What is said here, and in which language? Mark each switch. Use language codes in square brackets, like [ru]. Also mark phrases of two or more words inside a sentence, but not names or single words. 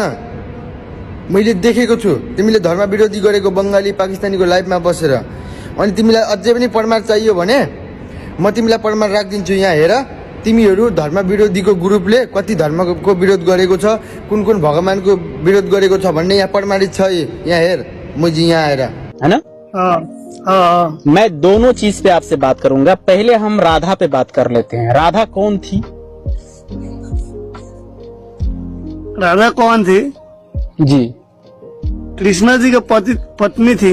[ne] मैले देखेको छु तिमीले धर्म विरोधी गरेको बंगाली पाकिस्तानीको लाइभमा बसेर। अनि तिमीलाई अझै पनि प्रमाण चाहियो भने म तिमीलाई प्रमाण राखिदिन्छु। यहाँ हेर, तिमीहरू धर्म विरोधीको ग्रुपले कति धर्मको विरोध गरेको छ, कुन कुन भगवानको विरोध गरेको छ भन्ने यहाँ प्रमाणित छ। यहाँ हेर, मुझे यहाँ आएर, [hi] है ना? मैं दोनों चीज पे आपसे बात करूंगा। पहले हम राधा पे बात कर लेते हैं। राधा कौन थी? राधा कौन थी? जी, कृष्णा जी का पत्नी थी।